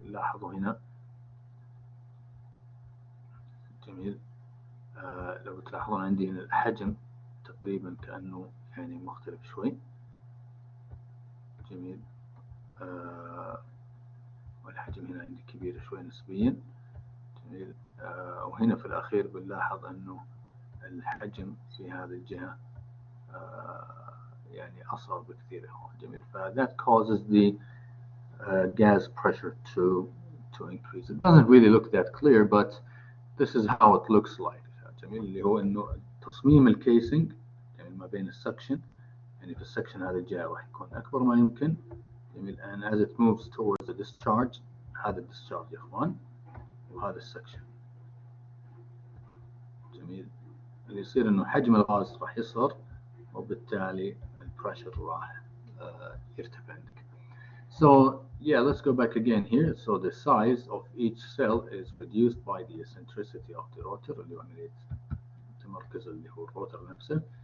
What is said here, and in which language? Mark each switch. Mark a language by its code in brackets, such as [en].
[ar] لاحظوا هنا، جميل، لو تلاحظون عندي هنا الحجم تقريبا كأنه يعني مختلف شوي. جميل. والحجم هنا عندي كبير شوي نسبيا. جميل. وهنا في الأخير بنلاحظ أنه الحجم في هذه الجهة يعني أصغر بكثير. جميل. [en] that causes the gas pressure to increase. It doesn't really look that clear, but this is how it looks like. [ar] جميل. اللي هو إنه تصميم الكيسنج يعني ما بين السكشن، يعني في السكشن هذه الجهة راح يكون أكبر ما يمكن. جميل. [en] and as it moves towards the discharge، [ar] هذا الديسشارج يا إخوان، وهذا السكشن. جميل. اللي يصير إنه حجم الغاز راح يصغر، وبالتالي البريشر راح يرتفع عندك. [en] So yeah, let's go back again here. So the size of each cell is reduced by the eccentricity of the rotor، [ar] اللي هو عملية تمركز اللي هو الروتر نفسه.